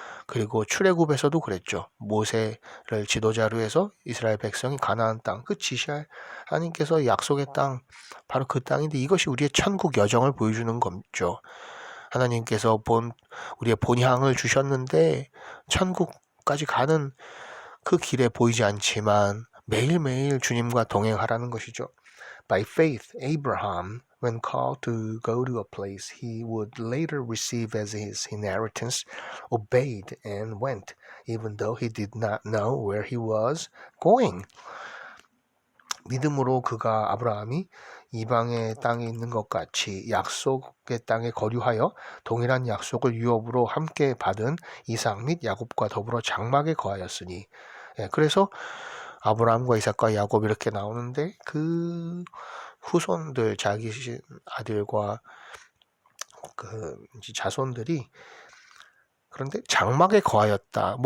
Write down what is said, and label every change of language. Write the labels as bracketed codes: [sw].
[ko] 그리고 출애굽에서도 그랬죠. 모세를 지도자로 해서 이스라엘 백성이 가나안 땅, 그 지시할 하나님께서 약속의 땅, 바로 그 땅인데 이것이 우리의 천국 여정을 보여주는 거죠. 하나님께서 우리의 본향을 주셨는데 천국까지 가는 그 길에 보이지 않지만 매일매일 주님과 동행하라는 것이죠. [en] By faith, Abraham, when called to go to a place he would later receive as his inheritance, obeyed and went, even though he did not know where he was going. [ko] 믿음으로 아브라함이 이방의 땅에 있는 것 같이 약속의 땅에 거류하여 동일한 약속을 유업으로 함께 받은 이삭 및 야곱과 더불어 장막에 거하였으니. 그래서 아브라함과 이삭과 야곱 이렇게 나오는데 그 후손들, 자기 아들과 그 자손들이 그런데 장막에 거하였다.